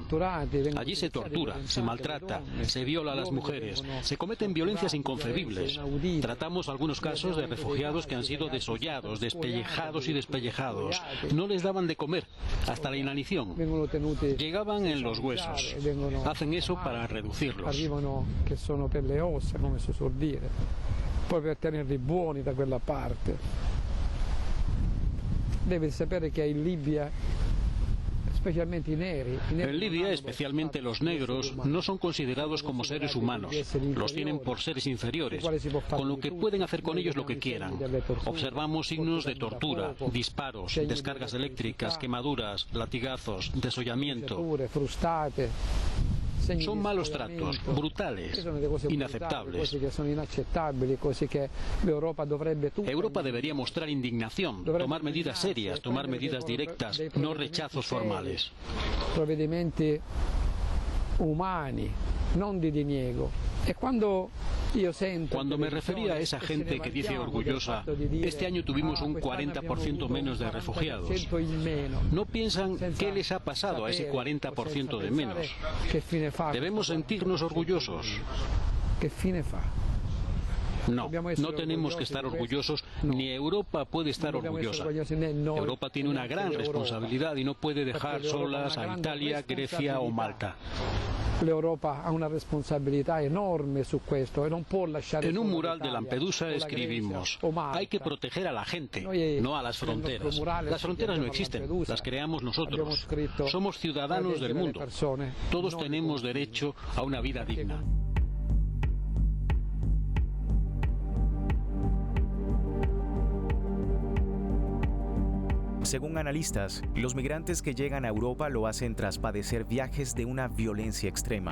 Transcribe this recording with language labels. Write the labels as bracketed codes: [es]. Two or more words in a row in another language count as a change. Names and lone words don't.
[es] Allí se tortura, se maltrata, se viola a las mujeres, se cometen violencias inconcebibles. Tratamos algunos casos de refugiados que han sido desollados, despellejados y despellejados. No les daban de comer, hasta la inanición. Llegaban en los huesos. Hacen eso para reducirlos. [it] Che sono per le ossa, come si suol dire, poi per tenerli buoni da quella parte. Deve sapere che in Libia, specialmente i neri. [es] En Libia, especialmente los negros, no son considerados como seres humanos. Los tienen por seres inferiores, con lo que pueden hacer con ellos lo que quieran. Observamos signos de tortura, disparos, descargas eléctricas, quemaduras, latigazos, desollamiento. Son malos tratos, brutales, inaceptables. Europa debería mostrar indignación, tomar medidas serias, tomar medidas directas, no rechazos formales. [it] Provvedimenti umani, non di diniego. [es] Cuando me refería a esa gente que dice orgullosa, este año tuvimos un 40% menos de refugiados, no piensan qué les ha pasado a ese 40% de menos. Debemos sentirnos orgullosos. No, no tenemos que estar orgullosos, ni Europa puede estar orgullosa. Europa tiene una gran responsabilidad y no puede dejar solas a Italia, Grecia o Malta. [it] L'Europa ha una responsabilità enorme su questo e non può lasciare. [es] En un mural de Lampedusa escribimos: hay que proteger a la gente, no a las fronteras. Las fronteras no existen, las creamos nosotros. Somos ciudadanos del mundo. Todos tenemos derecho a una vida digna. Según analistas, los migrantes que llegan a Europa lo hacen tras padecer viajes de una violencia extrema.